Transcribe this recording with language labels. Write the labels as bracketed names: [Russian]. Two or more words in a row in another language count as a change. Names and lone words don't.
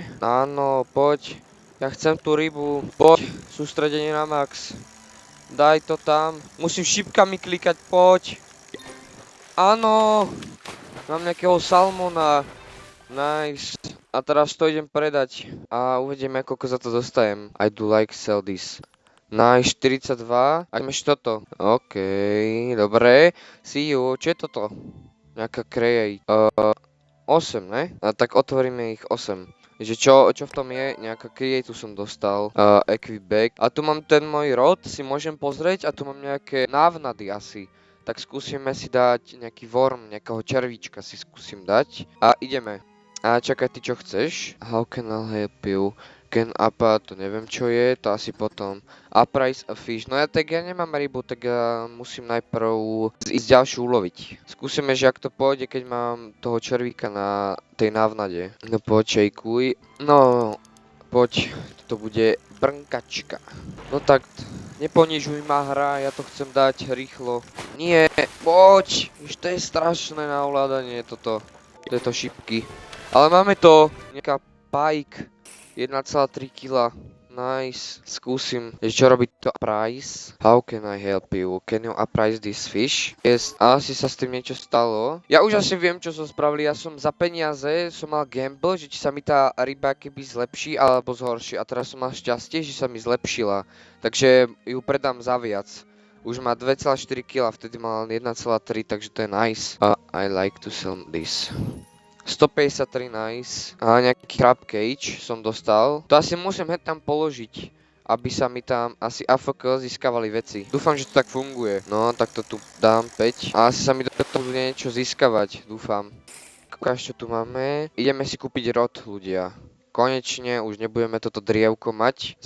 [Slovak] Áno, poď. Ja chcem tú rybu. Poď, sústredenie na max. Daj to tam. Musím šipkami klikať, poď. Áno. Mám nejakého salmona. Nice. A teraz to idem predať. A uvidíme, koľko za to dostajem. [English] I do like sell this. Nice, 42. [Slovak] A máš toto. OK, dobre. [English] See you. [Slovak] Čo je toto? Nejaká create. 8, ne? A tak otvoríme ich 8. Že čo v tom je, nejaká create som dostal, [English] equip bag. [Slovak] A tu mám ten môj rod, si môžem pozrieť a tu mám nejaké návnady asi. Tak skúsime si dať nejaký worm, nejakého červíčka si skúsim dať. A ideme. A čakaj, ty čo chceš? [English] How can I help you? [Slovak] Can apa, to neviem čo je, to asi potom. [English] Uprise a fish. [Slovak] No ja tak ja nemám rybu, tak ja musím najprv ísť ďalšiu uloviť. Skúsime, že ak to pôjde, keď mám toho červíka na tej návnade. No poď, šejkuj. No, poď, to bude brnkačka. No tak, neponižuj ma hra, ja to chcem dať rýchlo. Nie, poď, už to je strašné na ovládanie toto, tieto šipky. Ale máme to, nejaká pike. 1,3 kg. Nice. Skúsim. Čo robí to price? [English] How can I help you? Can you upprice this fish? Yes. [Slovak] Asi sa s tým niečo stalo. Ja už asi viem, čo som spravil. Ja som za peniaze som mal gamble, že či sa mi tá ryba keby zlepší alebo zhorší. A teraz som mal šťastie, že sa mi zlepšila. Takže ju predám za viac. Už má 2,4 kg, vtedy mal 1,3, takže to je nice. [English] I like to sell this. 153, nice. [Slovak] A nejaký [English] crab cage [Slovak] som dostal. To asi musím hneď tam položiť, aby sa mi tam asi AFK získavali veci. Dúfam, že to tak funguje. No, tak to tu dám 5. A asi sa mi do toho bude niečo získavať, dúfam. Ukáž, čo tu máme. Ideme si kúpiť rod, ľudia. Konečne už nebudeme toto drievko mať.